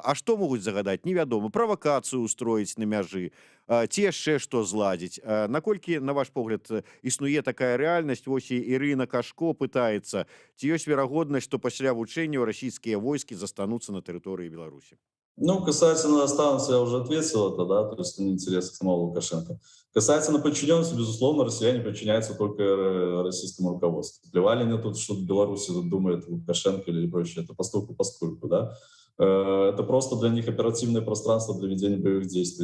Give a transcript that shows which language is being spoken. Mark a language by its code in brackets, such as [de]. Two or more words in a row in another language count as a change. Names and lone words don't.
[be] А што могуць загадаць? Невядома. Правакацыю устроіць на мяжы, ці яшчэ што зладзіць. Наколькі, на ваш погляд, існуе такая рэальнасць? Вось і Ірына Кашко пытаецца, ці ёсць верагоднасць, што пасля вучэнняў расійскія войскі застануцца на тэрыторыі Беларусі? Ну, [ru] касательно останутся, я уже ответил это, да, то есть не интересно самого Лукашенко. Касательно подчиненности, безусловно, россияне подчиняются только российскому руководству. Плевали мне тут, что в Беларуси думает Лукашенко или прочее, это постольку, да. Это просто для них оперативное пространство для ведения боевых действий.